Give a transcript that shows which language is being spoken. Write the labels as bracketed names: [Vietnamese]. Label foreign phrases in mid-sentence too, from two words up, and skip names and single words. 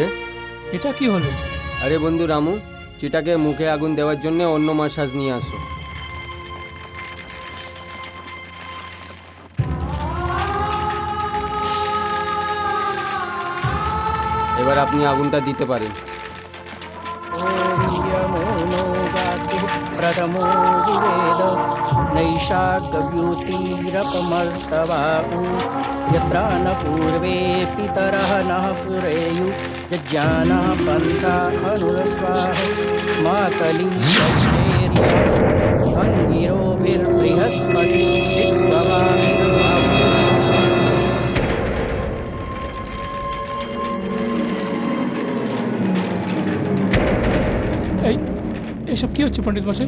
[Bangla] এটা কি হলো? আরে বন্ধু রামু, চিতাকে মুখে আগুন দেওয়ার জন্য অন্য মাসাজ নিয়ে আসো। এবার আপনি আগুনটা দিতে পারেন। [Sanskrit] ॐ यमो नो गातुः प्रथमो विवेद नैषाद्यव्यूतिरपमर्तवाउ यत्र न पूर्वे पितरः नः पुरेयु यज्ञानः पन्था अनुरस्वाः मातलिं सच्चेर्य अङ्गिरोभिर्बृहस्पतिर्भवामिदुः। [Bangla] এই এসব কি হচ্ছে পণ্ডিত মশাই?